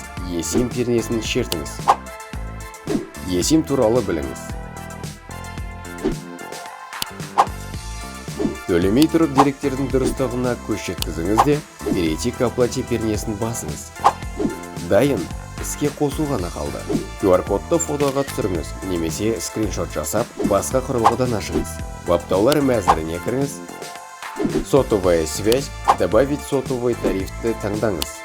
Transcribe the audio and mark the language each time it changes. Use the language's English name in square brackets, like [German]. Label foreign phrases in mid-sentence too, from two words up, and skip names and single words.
[Kazakh] eSIM пернесін шертіңіз. eSIM туралы біліңіз. Төлемей тұрып деректердің дұрыстығына көз жеткізіңіз де, [Russian] перейти к оплате [Kazakh] пернесін басыңыз. Дайын, іске қосу ғана қалды. QR-кодты фотоға түсіріңіз, немесе скриншот жасап, басқа құрылғыдан ашыңыз. Баптаулар мәзіріне кіріңіз. [Russian] Сотовая связь, добавить сотовый [Kazakh] тарифті таңдаңыз.